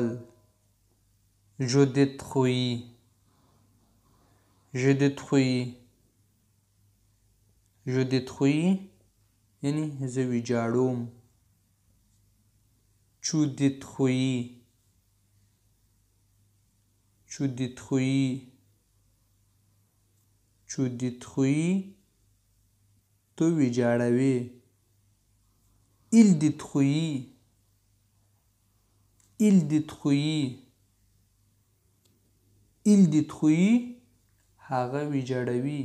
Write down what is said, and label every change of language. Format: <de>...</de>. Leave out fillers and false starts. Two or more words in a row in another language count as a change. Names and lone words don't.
<fr>je détruis je détruis je détruis</fr> <ps>یعنی زه ویجاړوم.</ps> <fr>tu détruis tu détruis tu détruis</fr> <ps>تو ویجاړوي.</ps> <fr>il détruit il détruit il détruit</fr> <ps>هغه ویجاړوي.</ps>